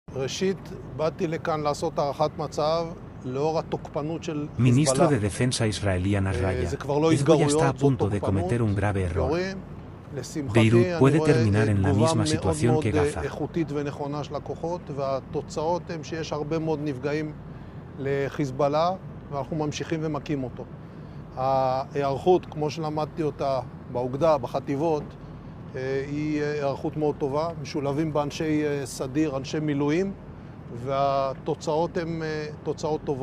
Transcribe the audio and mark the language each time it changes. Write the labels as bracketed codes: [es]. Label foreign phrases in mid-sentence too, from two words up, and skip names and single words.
[he] ראשית, באתי לכאן לעשות הערכת מצב לאור התוקפנות של [es] Ministro de [he] חיזבאללה. [es] Defensa israelí Nasrallah. [he] זה כבר לא [es] Hezbollah está a [he] התגרויות, זאת [es] punto de [he] תוקפנות. [es] cometer un grave error. [he] יורים. לשמחתי, [es] Beirut [he] אני [es] puede [he] רואה [es] terminar en la [he] תגובה [es] misma [he] מאוד [es] situación [he] מאוד [es] que Gaza. [he] איכותית ונכונה של הכוחות, והתוצאות הן שיש הרבה מאוד נפגעים לחיזבאללה, ואנחנו ממשיכים ומכים אותו. ההיערכות, כמו שלמדתי אותה באוגדה, בחטיבות, היא היערכות מאוד טובה, משולבים באנשי סדיר, אנשי מילואים, והתוצאות הן תוצאות טובות.